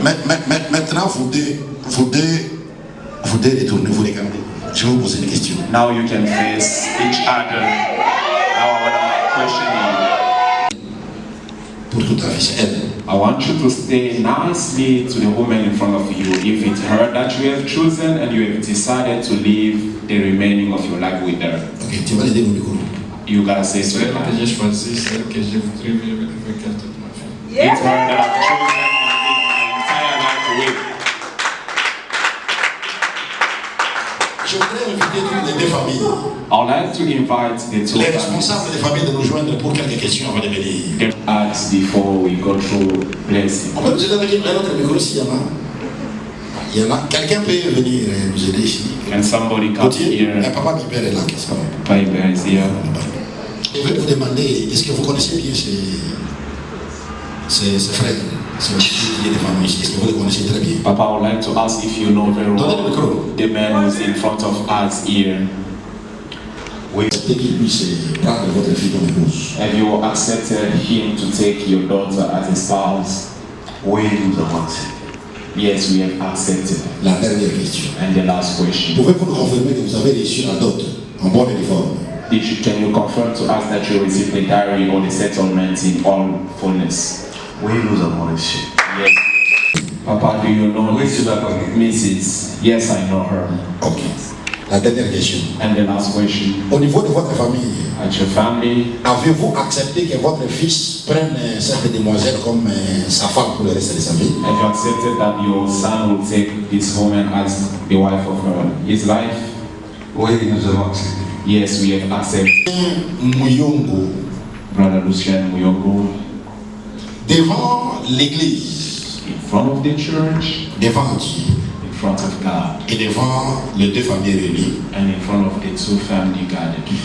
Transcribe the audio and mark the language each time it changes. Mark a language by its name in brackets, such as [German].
[French] Maintenant, vous deux retournez, vous regardez. Je vais vous poser une question. [English] Now you can face each other. Now I want to question you. [French] Pour toute la vie, c'est elle. [English] I want you to stay nicely to the woman in front of you. If it's her that you have chosen and you have decided to live the remaining of your life with her, [French] Ok, tu vas l'aider au micro. [English] you gotta say to [French] C'est elle [English] her, [French] que j'ai choisi, c'est elle que je voudrais vivre avec elle toute ma vie. [English] it's her that I've chosen to live my entire life with. [French] Je voudrais inviter toutes les deux familles, [English] I'd like to invite the two [French] les [English] families [French] responsables des familles de nous joindre pour quelques questions avant de venir. [English] to ask before we go through blessing. [French] On peut nous aider avec un autre micro s'il y en a. Il y en a. Quelqu'un peut venir nous aider ici. [English] Can somebody come Gauthier, here? [French] papa Bibert est là, qu'est-ce que [English] Bible is here. [French] Je vais vous demander, est-ce que vous connaissez bien ces frères, ces filles qui est des familles ici? Est-ce que vous les connaissez très bien? [English] Papa, I would like to ask if you know very well the man who's in front of us here. [French] Oui. Acceptez qu'il puisse prendre votre fille comme épouse. [English] Have you accepted him to take your daughter as a spouse? [French] Oui, nous avons accepté. [English] Yes, we have accepted. [French] La dernière question. [English] And the last question. [French] Pouvez-vous nous confirmer que vous avez reçu la dot en bonne et forme? [English] Can you confirm to us that you received the diary or the settlement in all fullness? [French] Oui, nous avons reçu. [English] Yes. Papa, do you know [French] Oui, je la connais. [English] Mrs.? Yes, I know her. [French] Ok. La dernière question. [English] And the last question. [French] Au niveau de votre famille, [English] At your family, [French] avez-vous accepté que votre fils prenne cette demoiselle comme sa femme pour le reste de sa vie? [English] have you accepted that your son will take this woman as the wife of his life? [French] Oui, nous avons accepté. [English] Yes, we have accepted. Muyongo, Brother Lucien Muyogo, [French] devant l'église, [English] in front of the church, [French] devant Dieu [English] in front of God, [French] et devant les deux familles réunies, [English] and in front of the two family gathered.